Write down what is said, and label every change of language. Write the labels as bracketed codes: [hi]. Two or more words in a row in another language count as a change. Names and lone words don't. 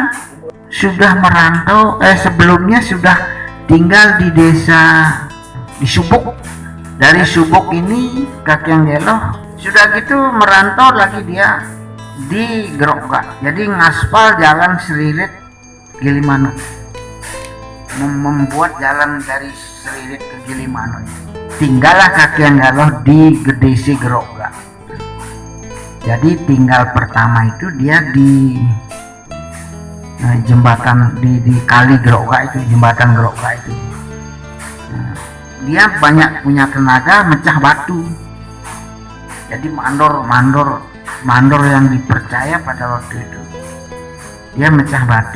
[id] Sudah merantau sebelumnya sudah tinggal di desa di Subuk. Dari Subuk ini Kakyang Geloh sudah gitu merantau lagi dia di Grogak. Jadi ngaspal jalan Seririt Gilimanuk. Membuat jalan dari Seririt ke Gilimanuk. Tinggallah Kakyang Geloh di Gedesi Grogak. Jadi tinggal pertama itu dia di jembatan di kali Geroga itu, jembatan Geroga itu. Nah, dia banyak punya tenaga mecah batu. Jadi mandor yang dipercaya pada waktu itu, dia mecah batu.